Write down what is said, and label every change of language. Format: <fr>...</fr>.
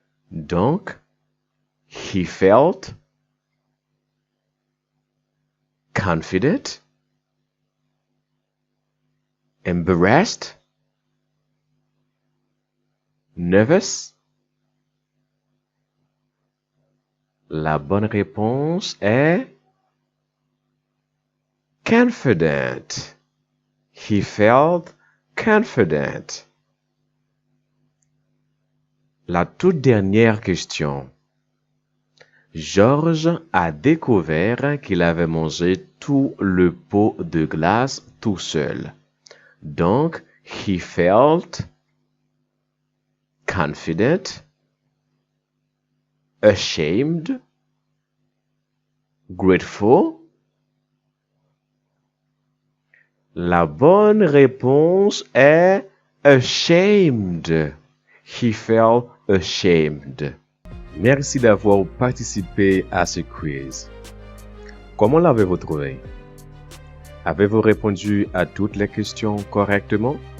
<fr>Donc,</fr> <en>he felt confident, embarrassed, nervous.</en> <fr>La bonne réponse est confident.</fr> <en>He felt confident.</en> <fr>La toute dernière question. Georges a découvert qu'il avait mangé tout le pot de glace tout seul. Donc,</fr> <en>he felt confident, ashamed, grateful.</en> <fr>La bonne réponse est ashamed.</fr> <en>He felt ashamed.</en> <fr>Merci d'avoir participé à ce quiz. Comment l'avez-vous trouvé? Avez-vous répondu à toutes les questions correctement?</fr>